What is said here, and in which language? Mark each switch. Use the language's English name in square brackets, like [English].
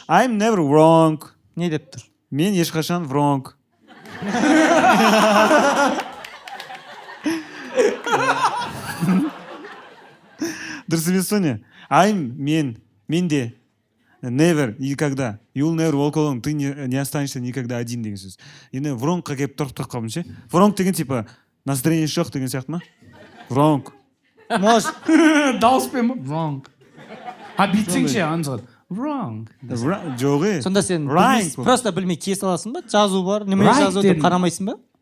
[English] I'm never wrong. [Kazakh] Не деп тұр? Мен ешқашан wrong. Дұрыс емес пе не? Менде never, никогда. [English] You'll never walk alone. [Russian] Ты не останешься никогда один [Kazakh] деген сөз. Енді wrongқа келіп тұрып қалдым ше. Wrong деген типа настроение жоқ деген сияқты ма? [English] Wrong. [Russian] Может. [Kazakh] Дауыспен ба? Wrong. Бүйтсең ше Ансат. Wrong. Жоғы. Сонда сен просто білмей кие саласың ба? Жазу бар, неме жазу деп қарамайсың ба?